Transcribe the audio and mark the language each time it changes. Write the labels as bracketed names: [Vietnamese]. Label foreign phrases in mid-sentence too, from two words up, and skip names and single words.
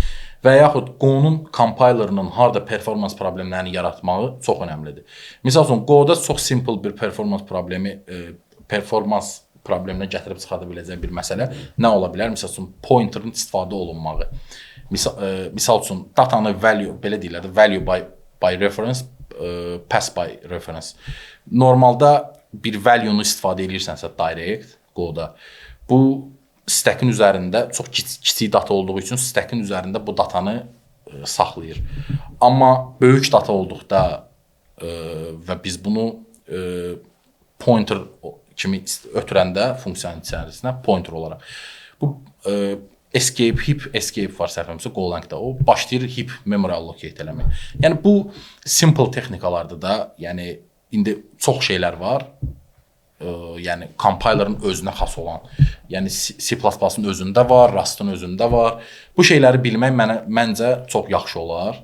[Azerbaijani] Və yaxud Go-nun compilerının harda performans problemlərini yaratmağı çox önəmlidir. Misal üçün Go-da çox simple bir performans probleminə gətirib çıxarda biləcək bir məsələ nə ola bilər? Misal üçün pointerin istifadə olunmağı. Misal üçün datanı value, belə deyirlər, [English] value by reference, pass by reference. [Azerbaijani] Normalda bir value-nu istifadə edirsənsə direct Go-da, bu stack-in üzərində çox kiçik data olduğu üçün stack-in üzərində bu datanı saxlayır. Amma böyük data olduqda və biz bunu pointer kimi ötürəndə funksiyanın içərisinə pointer olaraq. Bu escape, [English] heap escape [Azerbaijani] var səhvimizə Golang-da. O başlayır [English] heap memory allocate [Azerbaijani] eləmək. Yəni bu simple texnikalardır da, yəni indi çox şeylər var. Yəni compilerın özünə xas olan, yəni C++-ın özündə var, Rust-ın özündə var. Bu şeyləri bilmək məncə çox yaxşı olar.